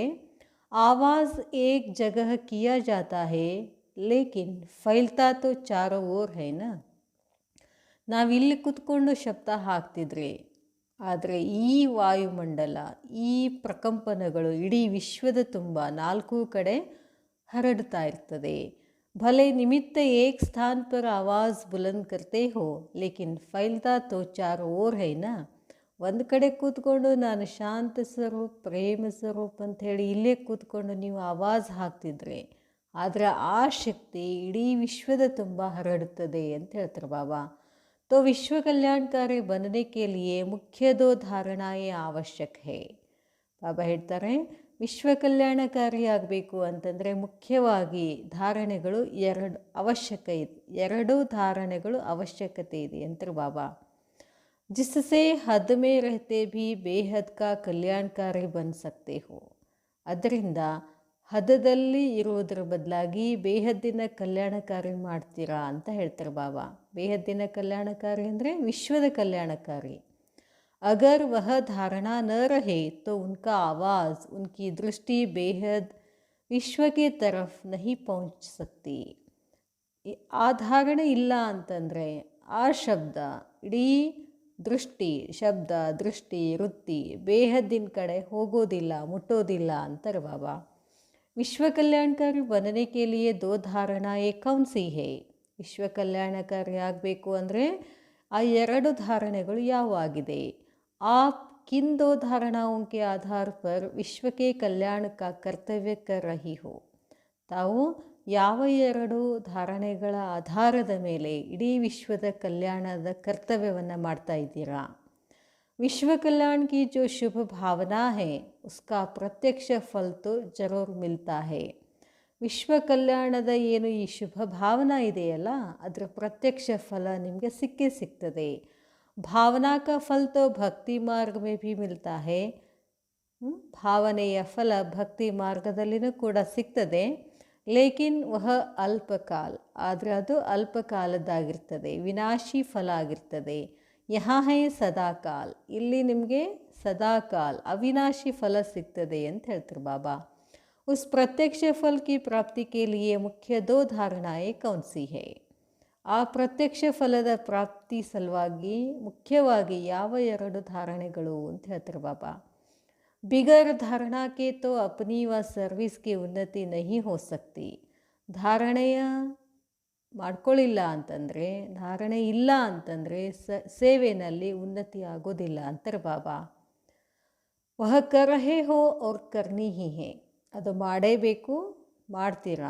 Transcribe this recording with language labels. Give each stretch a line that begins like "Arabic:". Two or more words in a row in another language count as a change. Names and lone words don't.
Hindi: आवाज़ एक जगह किया जाता है, लेकिन फैलता तो चारों ओर है ना.
Kannada: ನಾವಿಲ್ಲಿ ಕೂತ್ಕೊಂಡು ಶಬ್ದ ಹಾಕ್ತಿದ್ರೆ, ಆದರೆ ಈ ವಾಯುಮಂಡಲ, ಈ ಪ್ರಕಂಪನಗಳು ಇಡೀ ವಿಶ್ವದ ತುಂಬ 4 ಕಡೆ ಹರಡ್ತಾ ಇರ್ತದೆ.
Hindi: भले निमित्त एक स्थान पर आवाज़ बुलंद करते हो, लेकिन फैलता तो चारों ओर है ना.
Kannada: ಒಂದು ಕಡೆ ಕೂತ್ಕೊಂಡು ನಾನು ಶಾಂತ ಸ್ವರೂಪ್, ಪ್ರೇಮ ಸ್ವರೂಪ್ ಅಂಥೇಳಿ ಇಲ್ಲೇ ಕೂತ್ಕೊಂಡು ನೀವು ಆವಾಜ್ ಹಾಕ್ತಿದ್ರೆ, ಆದರೆ ಆ ಶಕ್ತಿ ಇಡೀ ವಿಶ್ವದ ತುಂಬ ಹರಡುತ್ತದೆ ಅಂತ ಹೇಳ್ತಾರೆ ಬಾಬಾ.
Hindi: तो विश्व कल्याणकारी बनने के लिए मुख्य 2 धारणाएं आवश्यक है.
Kannada: ಬಾಬಾ ಹೇಳ್ತಾರೆ, ವಿಶ್ವ ಕಲ್ಯಾಣಕಾರಿ ಆಗಬೇಕು ಅಂತಂದರೆ ಮುಖ್ಯವಾಗಿ ಧಾರಣೆಗಳು 2 ಧಾರಣೆಗಳು ಅವಶ್ಯಕತೆ ಇದೆ ಅಂತಾರೆ ಬಾಬಾ.
Hindi: जिससे हद में रहते भी बेहद का कल्याणकारी बन सकते हो.
Kannada: ಅದರಿಂದ ಹದದಲ್ಲಿ ಇರುವುದರ ಬದಲಾಗಿ ಬೇಹದ್ದಿನ ಕಲ್ಯಾಣಕಾರಿ ಮಾಡ್ತೀರಾ ಅಂತ ಹೇಳ್ತಾರೆ ಬಾಬಾ. ಬೇಹದ್ದಿನ ಕಲ್ಯಾಣಕಾರಿ ಅಂದರೆ ವಿಶ್ವದ ಕಲ್ಯಾಣಕಾರಿ.
Hindi: अगर वह धारणा न रहे तो उनका आवाज़, उनकी दृष्टि बेहद विश्व की तरफ नहीं पहुंच सकती.
Kannada: ಆ ಧಾರಣೆ ಇಲ್ಲ ಅಂತಂದರೆ ಆ ಶಬ್ದ ಇಡೀ ದೃಷ್ಟಿ, ಶಬ್ದ ದೃಷ್ಟಿ ವೃತ್ತಿ ಬೇಹದ್ದಿನ ಕಡೆ ಹೋಗೋದಿಲ್ಲ, ಮುಟ್ಟೋದಿಲ್ಲ ಅಂತಾರೆ ಬಾಬಾ.
Hindi: विश्व कल्याणकारी बनने के लिए 2 धारणाएं कौन सी है?
Kannada: ವಿಶ್ವ ಕಲ್ಯಾಣಕಾರಿ ಆಗಬೇಕು ಅಂದರೆ ಆ 2 ಧಾರಣೆಗಳು ಯಾವಾಗಿದೆ?
Hindi: आप किन 2 धारणाओं के आधार पर विश्व के कल्याण का कर्तव्य कर रही हो?
Kannada: ತಾವು ಯಾವ 2 ಧಾರಣೆಗಳ ಆಧಾರದ ಮೇಲೆ ಇಡೀ ವಿಶ್ವದ ಕಲ್ಯಾಣದ ಕರ್ತವ್ಯವನ್ನು ಮಾಡ್ತಾ ಇದ್ದೀರಾ?
Hindi: विश्व कल्याण की जो शुभ भावना है उसका प्रत्यक्ष फल तो जरूर मिलता है.
Kannada: ವಿಶ್ವ ಕಲ್ಯಾಣದ ಏನು ಈ ಶುಭ ಭಾವನಾ ಇದೆಯಲ್ಲ, ಅದರ ಪ್ರತ್ಯಕ್ಷ ಫಲ ನಿಮಗೆ ಸಿಕ್ಕೇ ಸಿಗ್ತದೆ.
Hindi: ಭಾವನಾ का फल तो भक्ति मार्ग में भी मिलता है.
Kannada: ಭಾವನೆಯ ಫಲ ಭಕ್ತಿ ಮಾರ್ಗದಲ್ಲಿನೂ ಕೂಡ ಸಿಗ್ತದೆ.
Hindi: लेकिन वह अल्पकाल,
Kannada: ಆದರೆ ಅದು ಅಲ್ಪಕಾಲದ್ದಾಗಿರ್ತದೆ, ವಿನಾಶಿ ಫಲ ಆಗಿರ್ತದೆ.
Hindi: यहाँ है सदाकाल,
Kannada: ಇಲ್ಲಿ ನಿಮಗೆ ಸದಾಕಾಲ್ ಅವಿನಾಶಿ ಫಲ ಸಿಗ್ತದೆ ಅಂತ ಹೇಳ್ತಾರೆ ಬಾಬಾ.
Hindi: उस प्रत्यक्ष फल की प्राप्ति के लिए मुख्य 2 धारणाएं कौन सी है?
Kannada: ಆ ಪ್ರತ್ಯಕ್ಷ ಫಲದ ಪ್ರಾಪ್ತಿ ಸಲುವಾಗಿ ಮುಖ್ಯವಾಗಿ ಯಾವ 2 ಧಾರಣೆಗಳು ಅಂತ ಹೇಳ್ತಾರೆ ಬಾಬಾ.
Hindi: ಬಿಗರ್ धारणा के तो अपनी व सर्विस की उन्नति नहीं हो सकती.
Kannada: ಧಾರಣೆಯ ಮಾಡ್ಕೊಳ್ಳಿಲ್ಲ ಅಂತಂದರೆ, ಧಾರಣೆ ಇಲ್ಲ ಅಂತಂದರೆ ಸೇವೆಯಲ್ಲಿ ಉನ್ನತಿ ಆಗೋದಿಲ್ಲ ಅಂತಾರೆ ಬಾಬಾ.
Hindi: वह कर रहे हो और करनी ही है,
Kannada: ಅದು ಮಾಡೇಬೇಕು, ಮಾಡ್ತೀರಾ.